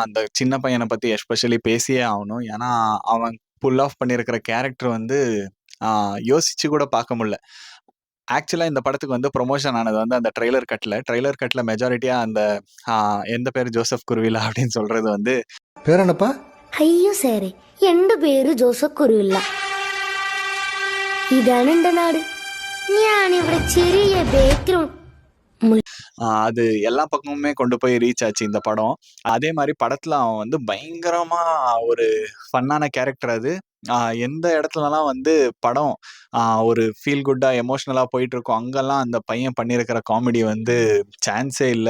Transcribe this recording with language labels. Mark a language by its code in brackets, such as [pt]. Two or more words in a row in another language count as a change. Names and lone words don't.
[ta] அந்த சின்ன பையனை பத்தி எஸ்பெஷலி பேசியே ஆகணும். ஏன்னா அவன் [en] pull off [ta] பண்ணியிருக்கிற கேரக்டர் வந்து யோசிச்சு கூட பார்க்க முடியல. ஆக்சுவலா இந்த படத்துக்கு வந்து ப்ரொமோஷன் ஆனது வந்து அந்த ட்ரெய்லர் கட்ல மெஜாரிட்டியா அந்த எந்த பேரு ஜோசப் குருவிலா அப்படின்னு சொல்றது வந்து [ml] പേരെന്നപ്പാ? അയ്യോ സാറേ എന്റെ പേര് ജോസഫ് കുരുവില്ല. ഇതാണ് എന്റെ നാട്. ഞാനിവിടെ ചെറിയ ബേക്കറും [ta] அது எல்லா பக்கமுமே கொண்டு போய் ரீச் ஆச்சு இந்த படம். அதே மாரி படத்துல அவன் வந்து பயங்கரமா ஒரு ஃபன்னான கேரக்டர் அது. எந்த இடத்துலலாம் வந்து படம் ஒரு ஃபீல் குட்டா, எமோஷனலா போயிட்டுருக்கும், அங்கலாம் அந்த பையன் பண்ணியிருக்கிற காமெடி வந்து சான்ஸே இல்ல.